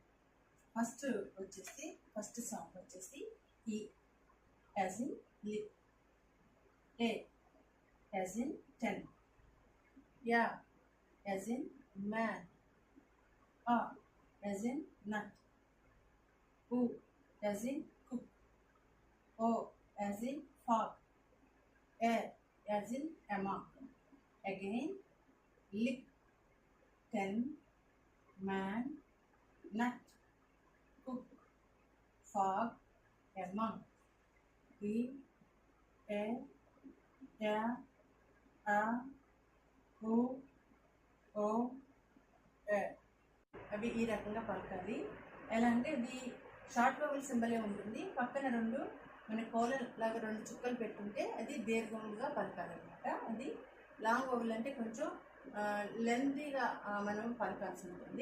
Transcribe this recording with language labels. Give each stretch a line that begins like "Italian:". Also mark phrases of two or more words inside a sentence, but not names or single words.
English: first sound వచ్చేసి e as in lip, a as in 10, ya as in man, a as in nut, u as in cook, o as in fog, e as in ema. again lip, 10, man, nut, cook, fog, a monk, e, a, ya, a, u, o, e.
Telugu: అవి ఈ రకంగా పలకాలి. ఎలా అంటే ఇది
English: short vowel
Telugu: సింబలే ఉంటుంది. పక్కన 2 మన కోలన్ లాగా 2 చుక్కలు పెట్టుకుంటే అది దీర్ఘంగా పలకాలన్నమాట. అది
English: long vowel
Telugu: అంటే కొంచెం లెంతీగా మనం పలకాల్సి ఉంటుంది.